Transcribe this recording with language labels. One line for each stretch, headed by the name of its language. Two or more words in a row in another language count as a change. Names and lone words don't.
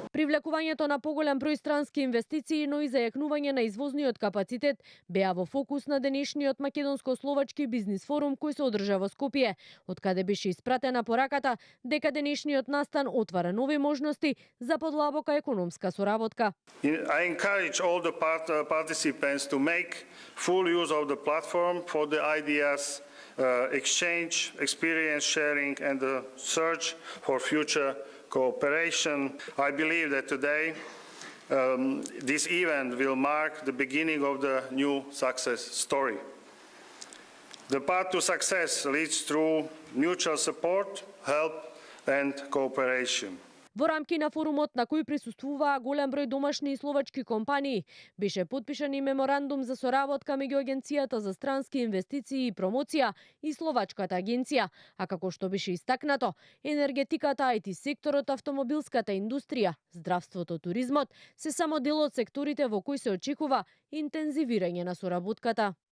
Macedonian: Привлекувањето на поголем број странски инвестиции, но и зајакнување на извозниот капацитет беа во фокус на денешниот македонско-словачки бизнис форум кој се одржа во Скопје, од каде беше испратена пораката дека денешниот настан отвара нови можности за подлабока економска соработка.
English: I encourage all the participants to make full use of the platform for the ideas exchange, experience sharing and the search for future cooperation. I believe that today this event will mark the beginning of the new success story. The path to success leads through mutual support, help and cooperation.
Macedonian: Во рамки на форумот, на кој присуствуваа голем број домашни и словачки компании, беше подпишан и меморандум за соработка меѓу Агенцијата за странски инвестиции и промоција и Словачката агенција, а како што беше истакнато, енергетиката, IT секторот, автомобилската индустрија, здравството, туризмот се само дел од секторите во кои се очекува интензивирање на соработката.